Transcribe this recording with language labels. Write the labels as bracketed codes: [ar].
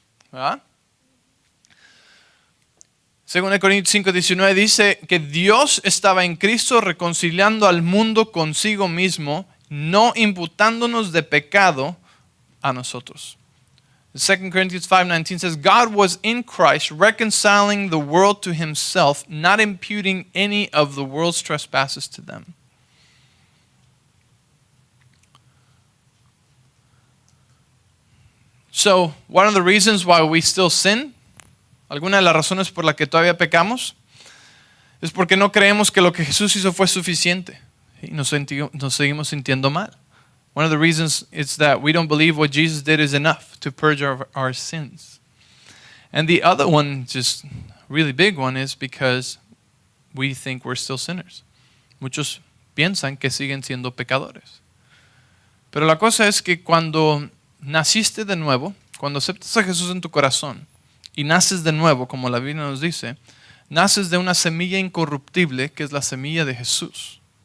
[es] ¿Verdad? 2 Corintios 5:19 dice que Dios estaba en Cristo reconciliando al mundo consigo mismo, no imputándonos de pecado a nosotros. [en] 2 Corinthians 5:19 says, God was in Christ reconciling the world to himself, not imputing any of the world's trespasses to them. So, one of the reasons why we still sin, [es] alguna de las razones por las que todavía pecamos, es porque no creemos que lo que Jesús hizo fue suficiente y nos seguimos sintiendo mal. [en] One of the reasons is that we don't believe what Jesus did is enough to purge our sins. And the other one, just really big one, is because we think we're still sinners. [es] Muchos piensan que siguen siendo pecadores. Pero la cosa es que cuando naciste de nuevo, cuando aceptas a Jesús en tu corazón y naces de nuevo, como la Biblia nos dice, naces de una semilla incorruptible que es la semilla de Jesús.